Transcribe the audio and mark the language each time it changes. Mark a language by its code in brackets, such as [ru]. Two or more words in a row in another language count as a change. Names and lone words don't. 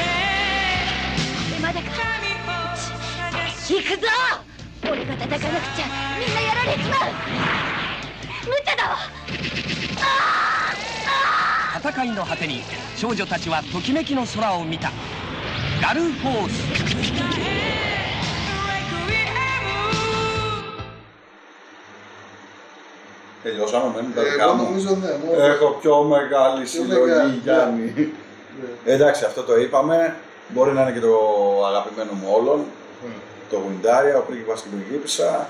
[ja] これまでか。行くぞ。俺が叩かなくちゃみんなやられちまう。無茶だわ。戦いの果てに少女たちはときめきの空を見た。ガルフォース。 [el] Τελειώσαμε, μένουν τα δικά μου. Έχω πιο μεγάλη συλλογή, Γιάννη. Εντάξει, αυτό το είπαμε. Μπορεί να είναι και το αγαπημένο μου όλων. Το Γουιντάρια, ο πρίγκιπας και η πριγκίπισσα.